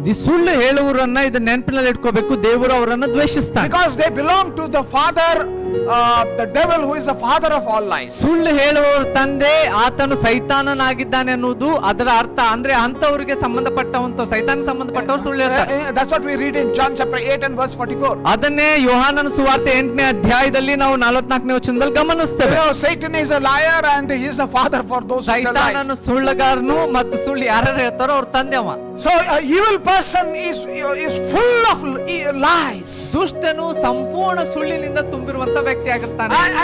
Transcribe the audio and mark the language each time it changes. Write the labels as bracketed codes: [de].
[kn] ಸುಳ್ಳು ಹೇಳುವವರನ್ನ ಇದನ್ನ ನೆನಪಿನಲ್ಲಿ ಇಟ್ಕೋಬೇಕು. ದೇವರು ಅವರನ್ನ ದ್ವೇಷಿಸ್ತಾನೆ. [en] Because they belong to the father, the devil, who is the father of all lies. [kn] ಸುಳ್ಳು ಹೇಳುವವರ ತಂದೆ ಆತನು ಸೈತಾನನಾಗಿದ್ದಾನೆ ಅನ್ನೋದು ಅದರ ಅರ್ಥ. ಅಂದ್ರೆ ಅಂತವರಿಗೆ ಸಂಬಂಧಪಟ್ಟವಂತ ಸೈತಾನ ಸಂಬಂಧಪಟ್ಟವರು ಸುಳ್ಳು ಹೇಳ್ತಾರೆ. [en] That's what we read in John chapter 8 and verse 44. [kn] ಅದನ್ನೇ ಯೋಹಾನನ ಸುವಾರ್ತೆ 8ನೇ ಅಧ್ಯಾಯದಲ್ಲಿ ನಾವು 44ನೇ ವಚನದಲ್ಲಿ ಗಮನಿಸ್ತೇವೆ. [en] Satan is a liar and he is the father for those who tell lies. [kn] ಸೈತಾನನು ಸುಳ್ಳುಗಾರನು ಮತ್ತು ಸುಳ್ಳು ಯಾರು ಹೇಳ್ತಾರೋ ಅವ್ರ ತಂದೆ ಅವ. [en] So an evil person is full of lies. [kn] ದುಷ್ಟನು ಸಂಪೂರ್ಣ ಸುಳ್ಳಿನಿಂದ ತುಂಬಿರುವಂತ ವ್ಯಕ್ತಿ ಆಗಿರ್ತಾನೆ.